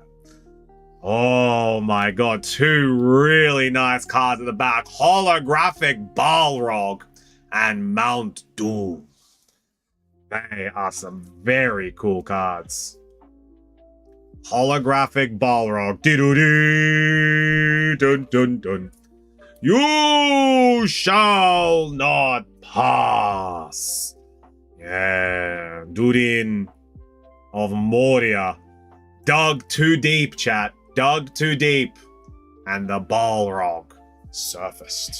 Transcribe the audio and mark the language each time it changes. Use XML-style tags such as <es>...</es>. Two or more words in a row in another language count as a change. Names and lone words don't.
<en>Oh my god, two really nice cards at the back. Holographic Balrog and Mount Doom. They are some very cool cards. Holographic Balrog. Dun dun dun. You shall not pass. Yeah, Durin of Moria. Dug too deep, chat. Dug too deep. And the Balrog surfaced.</en>